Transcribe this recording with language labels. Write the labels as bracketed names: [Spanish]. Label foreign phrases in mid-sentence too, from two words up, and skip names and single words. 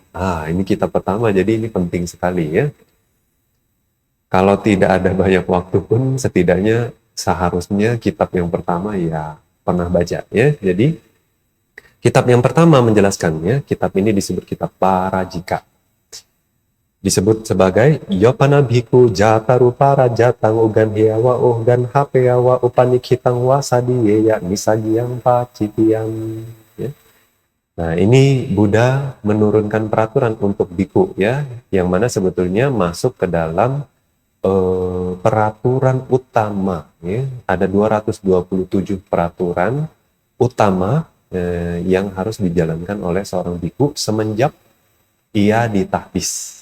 [Indonesian] Ini kitab pertama, jadi ini penting sekali ya. Kalau tidak ada banyak waktu pun, setidaknya seharusnya kitab yang pertama ya pernah baca ya. Jadi kitab yang pertama menjelaskannya, kitab ini disebut kitab Parajika. [Pali] Disebut sebagai Yopana Bhikkhu Jata Rupara Jatang Ugan Hiyawa Ugan Hapeyawa Upanikitang Wasadiyeya Nisagiyang Pacitiyang. [Indonesian] Ya. Nah, ini Buddha menurunkan peraturan untuk biku ya, yang mana sebetulnya masuk ke dalam peraturan utama ya. Ada 227 peraturan utama yang harus dijalankan oleh seorang biku semenjak ia ditahbis.